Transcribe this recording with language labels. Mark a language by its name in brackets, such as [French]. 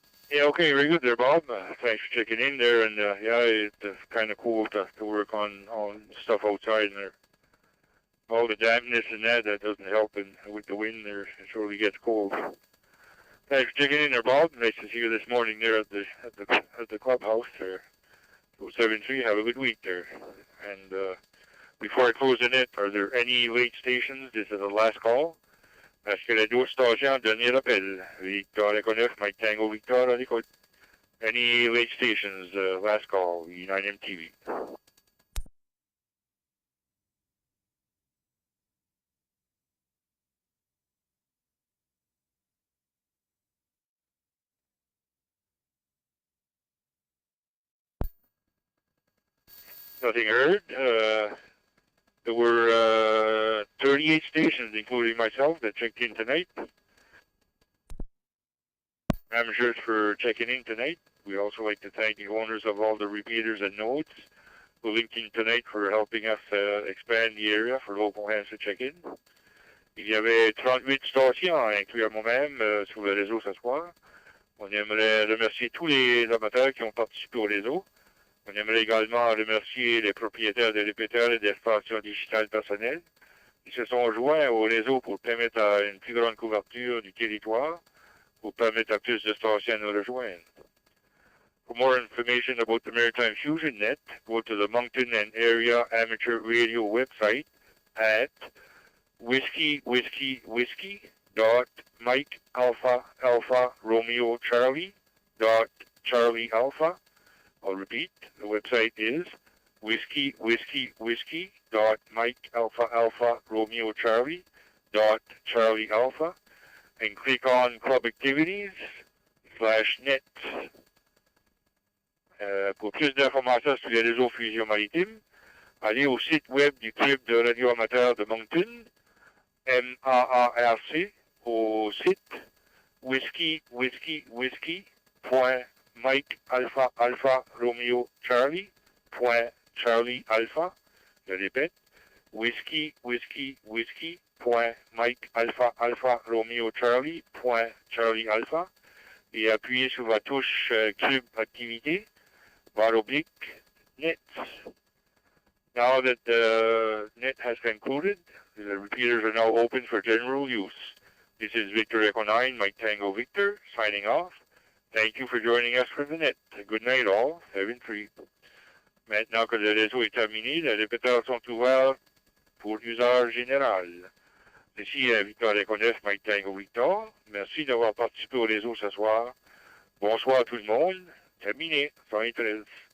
[English] Yeah, okay, very good there, Bob. Thanks for checking in there, and yeah, it's kind of cool to work on stuff outside, and there, all the dampness and that doesn't help, and with the wind there, it surely gets cold. Thanks for checking in there, Bob. Nice to see you this morning there at the clubhouse there. So 7-3, have a good week there. And before I close the net, are there any late stations? This is the last call. [French] Est-ce que la 12 station a donné l'appel? Victor Echo 9, Mike Tango Victor à l'écoute. [English] Any late stations, last call, V9 MTV. Nothing heard. There were 38 stations, including myself, that checked in tonight. Amateurs for checking in tonight. We also like to thank the owners of all the repeaters and nodes who linked in tonight for helping us expand the area for local hands to check in. [French] Il y avait 38 stations à inclure moi-même sur le réseau ce soir. On aimerait remercier tous les amateurs qui ont participé au réseau. On aimerait également remercier les propriétaires des répéteurs et des stations digitales personnelles qui se sont joints au réseau pour permettre à une plus grande couverture du territoire pour permettre à plus de stations de nous rejoindre. [English] For more information about the Maritime Fusion Net, go to the Moncton and Area Amateur Radio website at whiskey.mike.alpha.Romeo.Charlie.Charlie.Alpha. I'll repeat, the website is whiskey.mike.alpha.Romeo.Charlie.Charlie.Alpha, and click on Club Activities /net. [French] Pour plus d'informations sur les réseaux Fusion Maritime, allez au site web du Club de radio amateur de Moncton, MAARC, au site whiskey.mike.alpha.Romeo.Charlie.Charlie.Alpha. Je répète, whiskey.mike.alpha.Romeo.Charlie.Charlie.Alpha, et appuyez sur la touche Club Activité, /net. [English] Now that the net has concluded, the repeaters are now open for general use. This is Victor Echo 9, Mike Tango Victor, signing off. Thank you for joining us for the net. Good night all. 7-3. [French] Maintenant que le réseau est terminé, les répéteurs sont ouverts pour usage général. Ici Victor Echo 9, Mike Tango Victor. Merci d'avoir participé au réseau ce soir. Bonsoir à tout le monde. Terminé. 113.